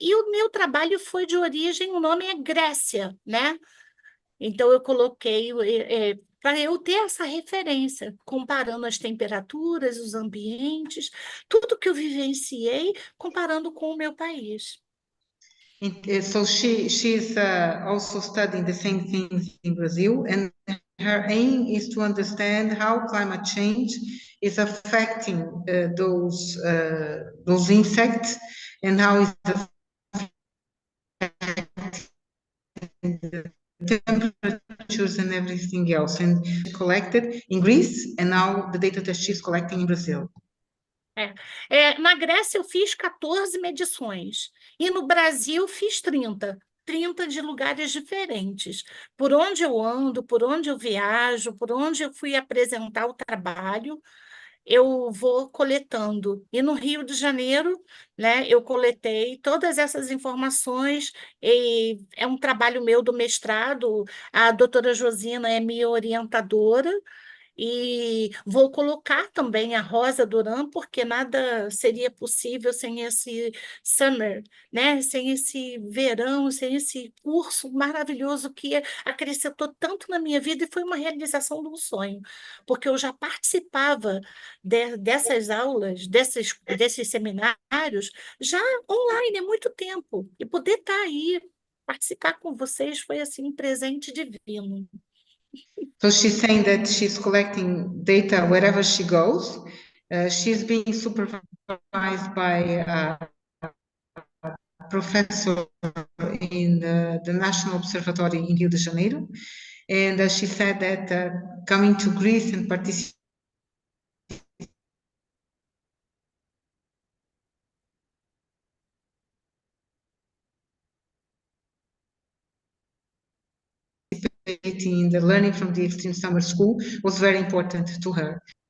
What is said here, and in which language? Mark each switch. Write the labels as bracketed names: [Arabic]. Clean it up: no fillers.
[Portuguese] E o meu trabalho foi de origem, o nome é Grécia, né? Então, eu coloquei para eu ter essa referência, comparando as temperaturas, os ambientes, tudo que eu vivenciei, comparando com o meu país. [English] So she's also studying the same things in Brazil, and her aim is to understand how climate change is affecting those insects and how it's affecting the temperatures and everything else. And she collected in Greece, and now the data that she's collecting in Brazil. [Portuguese] Na Grécia eu fiz 14 medições e no Brasil fiz 30 de lugares diferentes. Por onde eu ando, por onde eu viajo, por onde eu fui apresentar o trabalho, eu vou coletando. E no Rio de Janeiro, né, eu coletei todas essas informações, e é um trabalho meu do mestrado, a doutora Josina é minha orientadora, e vou colocar também a Rosa Duran, porque nada seria possível sem esse summer, né? Sem esse verão, sem esse curso maravilhoso que acrescentou tanto na minha vida e foi uma realização de um sonho, porque eu já participava dessas aulas, desses seminários, já online há muito tempo, e poder estar aí, participar com vocês foi assim um presente divino. [English] So she's saying that she's collecting data wherever she goes. She's being supervised by a professor in the National Observatory in Rio de Janeiro. And she said that coming to Greece and participating in the learning from the Extreme Summer School was very important to her.